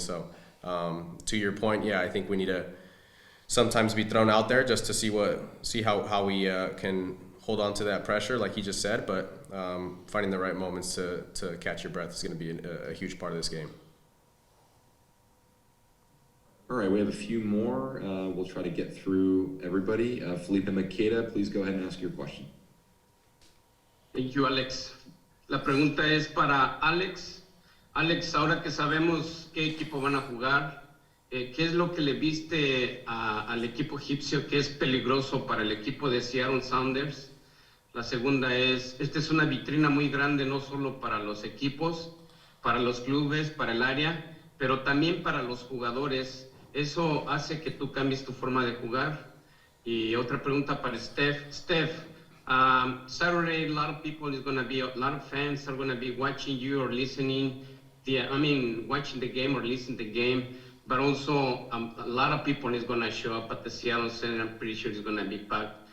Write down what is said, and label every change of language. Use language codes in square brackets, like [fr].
[en] So to your point, yeah, I think we need to sometimes be thrown out there just to see how we can hold on to that pressure, like he just said, but finding the right moments to catch your breath is going to be a huge part of this game. All right, we have a few more. We'll try to get through everybody. Felipe Maqueda, please go ahead and ask your question. Thank you, Alex. [es] La pregunta es para Alex. Alex, ahora que sabemos qué equipo van a jugar, ¿qué es lo que le viste al equipo egipcio que es peligroso para el equipo de Seattle Sounders? La segunda es, esta es una vitrina muy grande no solo para los equipos, para los clubes, para el área, pero también para los jugadores. ¿Eso hace que tú cambies tu forma de jugar? Y otra pregunta para Steph. [en] Saturday, a lot of fans are going to be watching you or listening, watching the game or listening to the game, but also a lot of people is going to show up at the Seattle Center. I'm pretty sure it's going to be packed.